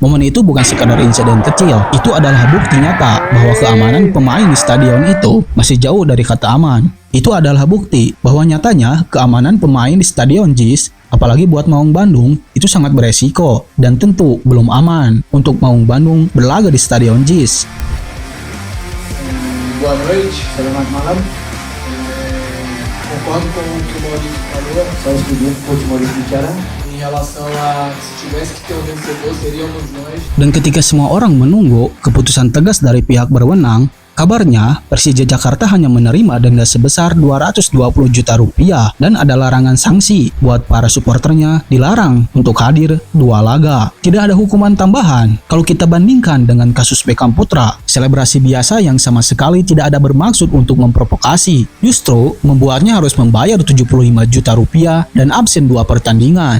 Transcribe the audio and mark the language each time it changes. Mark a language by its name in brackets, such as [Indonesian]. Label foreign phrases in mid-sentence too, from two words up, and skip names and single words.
[Indonesian] Momen itu bukan sekadar insiden kecil. Itu adalah bukti nyata bahwa keamanan pemain di stadion itu masih jauh dari kata aman. Itu adalah bukti bahwa nyatanya keamanan pemain di Stadion JIS, apalagi buat Maung Bandung, itu sangat beresiko dan tentu belum aman untuk Maung Bandung berlaga di Stadion JIS. [Portuguese] Boa noite, [Indonesian] selamat malam. [Portuguese] Concordo com o que o Maurício falou, só estudando um pouco o Maurício bicara. Em relação a se tivesse que ter um vencedor, seríamos nós. [Indonesian] Dan ketika semua orang menunggu keputusan tegas dari pihak berwenang, kabarnya, Persija Jakarta hanya menerima denda sebesar 220 juta rupiah dan ada larangan sanksi buat para supporternya dilarang untuk hadir 2 laga. Tidak ada hukuman tambahan. Kalau kita bandingkan dengan kasus Beckham Putra, selebrasi biasa yang sama sekali tidak ada bermaksud untuk memprovokasi, justru membuatnya harus membayar 75 juta rupiah dan absen 2 pertandingan.